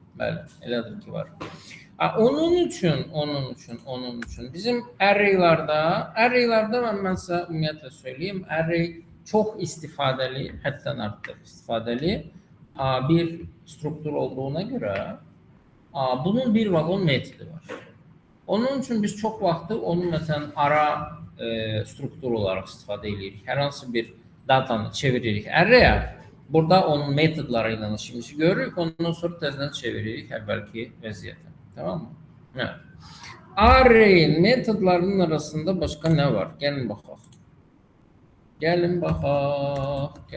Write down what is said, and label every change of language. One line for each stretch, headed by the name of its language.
Azerbaijani: Bəli, elədir ki, var. Onun üçün bizim arraylarda mən sizə ümumiyyətlə söyleyeyim, array çox istifadəli, həddən artıq istifadəli bir struktur olduğuna görə bunun bir vagon metodu var. Onun üçün biz çox vaxtı onu məsələn ara struktur olaraq istifadə edirik. Hər hansı bir datanı çeviririk arraya. Burada onun metodları ilə işimizi görürük. Ondan sonra təzədən çeviririk əvvəlki vəziyyətə. Tamam mı? Evet.
Turkish: Array'in metodlarının arasında başka ne var? Gelin bakalım. Gelin bakalım.